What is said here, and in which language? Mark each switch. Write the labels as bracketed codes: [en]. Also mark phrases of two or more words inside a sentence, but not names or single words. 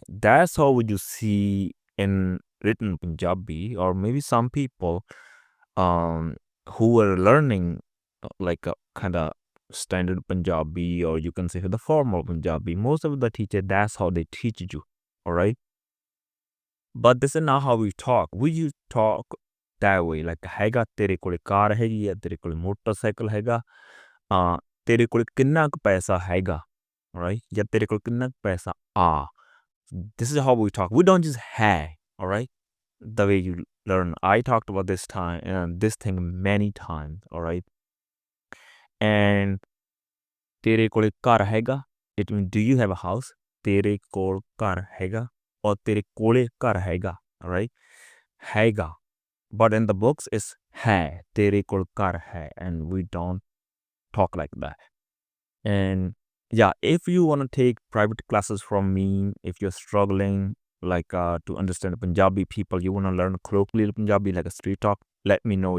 [en] That's how would you see in written Punjabi, or maybe some people who are learning like a kind of standard Punjabi, or you can say the formal Punjabi. Most of the teacher, that's how they teach you. All right. But this is not how we talk. We talk that way, like [pa] ਹੈਗਾ ਤੇਰੇ ਕੋਲੇ ਕਾਰ ਹੈਗੀ ਆ, ਤੇਰੇ ਕੋਲੇ ਮੋਟਰਸਾਈਕਲ ਹੈਗਾ, ਤੇਰੇ ਕੋਲੇ ਕਿੰਨਾ ਕੁ ਪੈਸਾ ਹੈਗਾ, [en] right? [pa] ਜਾਂ ਤੇਰੇ ਕੋਲ ਕਿੰਨਾ ਕੁ ਪੈਸਾ ਆ. [en] This is how we talk. We don't just have, all right? The way you learn. I talked about this thing many times, all right? [pa] And ਤੇਰੇ ਕੋਲੇ ਘਰ ਹੈਗਾ, [en] it means do you have a house? [pa] ਤੇਰੇ ਕੋਲ ਘਰ ਹੈਗਾ, or ਤੇਰੇ ਕੋਲੇ ਘਰ ਹੈਗਾ, [en] all right? [pa] ਹੈਗਾ. [en] But in the books, it's [pa] ਹੈ, ਤੇਰੇ ਕੋਲ ਕਾਰ ਹੈ, [en] and we don't talk like that. And yeah, if you want to take private classes from me, if you're struggling like to understand Punjabi people, you want to learn colloquial Punjabi like a street talk, let me know.